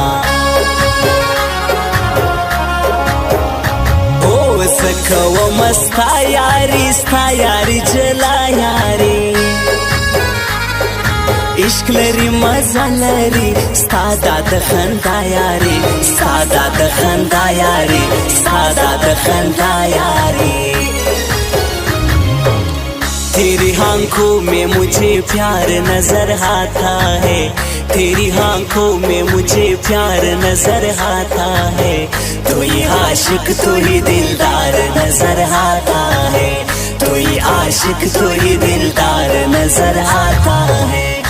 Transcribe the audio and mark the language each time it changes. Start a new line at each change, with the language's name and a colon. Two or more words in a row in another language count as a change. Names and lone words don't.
Pashto: او زه کوم ستا یاري جلا یاري عشق لري مزه لري ستا د خندا یاري ستا د خندا یاري ستا د خندا یاري
Hindi: तेरी आंखों में मुझे प्यार नजर आता है तेरी आंखों में मुझे प्यार नजर आता है तो ये आशिक तो ही दिलदार नजर आता है तो ये आशिक तो ही दिलदार नजर आता है